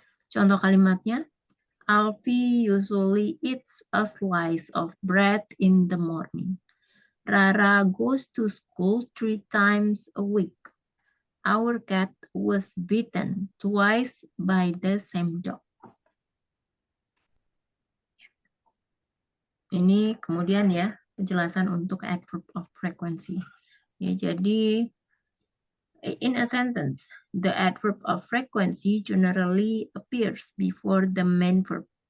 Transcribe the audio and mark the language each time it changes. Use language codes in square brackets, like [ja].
[id] Contoh kalimatnya, [en] Alfie usually eats a slice of bread in the morning. Rara goes to school 3 times a week. Our cat was bitten twice by the same dog. [id] Ini kemudian ya penjelasan untuk adverb of frequency. Ya, jadi [en] in a sentence, the adverb of frequency generally appears before the main verb.